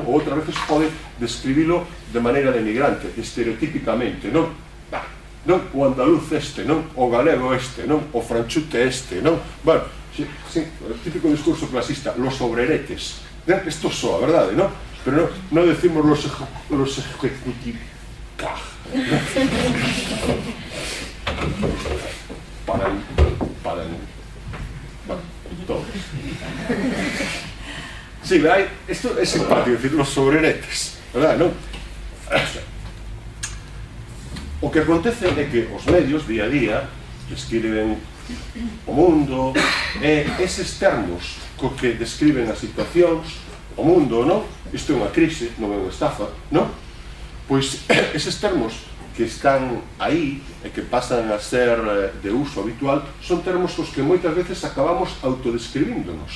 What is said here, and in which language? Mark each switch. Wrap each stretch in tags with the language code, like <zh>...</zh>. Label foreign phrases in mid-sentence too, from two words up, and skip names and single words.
<gl>Ou outras veces pode describilo de maneira denigrante, estereotípicamente, non? Non? O andaluz este, non? O galego este, non? O franchute este, non?</gl> <es>Bueno, sí,</es> <gl>o típico discurso clasista,</gl> <es>los obreretes.</es> <gl>Esto soa, verdade, non? Pero non decimos</gl> <es>los ejecutivos. Paran, bueno, todos. Sí, esto es simpático, decir, los sobreretes, verdad, non?</es> <gl>O que acontece é que os medios, día a día, escriben o mundo, e eses termos co que describen as situacións, o mundo, non? Isto é unha crise, non é unha estafa, non? Pois eses termos que están aí e que pasan a ser de uso habitual son termos cos que moitas veces acabamos autodescribíndonos.</gl>